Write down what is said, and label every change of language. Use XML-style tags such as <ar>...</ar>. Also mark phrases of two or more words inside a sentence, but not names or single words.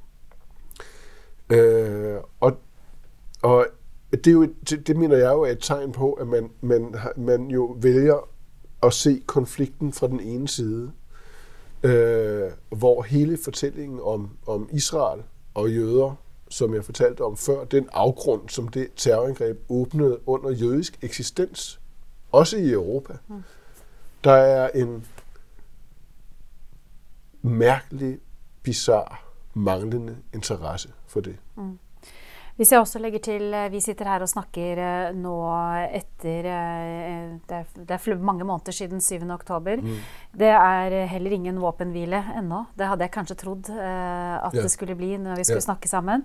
<da>Og det mener jeg jo er et tegn på, at man jo vælger at se konflikten fra den ene side, hvor hele fortællingen om Israel og jøder, som jeg fortalte om før, den afgrund, som det terrorangreb åbnede under jødisk eksistens, også i Europa. Der er en mærkelig, bizarre, manglende interesse for det.</da> <no>Hvis jeg også legger til, vi sitter her og snakker nå etter, det er mange måneder siden 7. oktober. Det er heller ingen våpenhvile ennå. Det hadde jeg kanskje trodd at det skulle bli når vi skulle snakke sammen.</no>